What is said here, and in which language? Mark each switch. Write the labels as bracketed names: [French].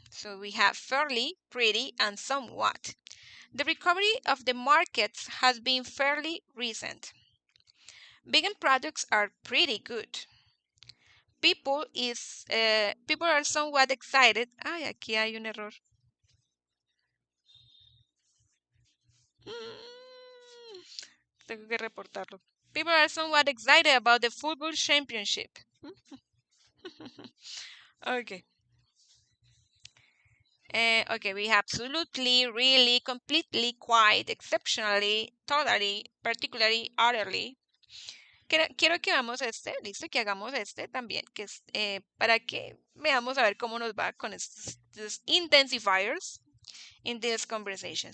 [English] So we have fairly, pretty, and somewhat. The recovery of the markets has been fairly recent. Vegan products are pretty good. People are somewhat excited. [Spanish] Ay, aquí hay un error. Mm, Tengo que reportarlo. [English] People are somewhat excited about the football championship. Okay. Okay, we have absolutely, really, completely, quite, exceptionally, totally, particularly, utterly. [Spanish] Quiero que veamos este, listo, que hagamos este también, que es para que veamos a ver cómo nos va con estos [English] intensifiers in this conversation.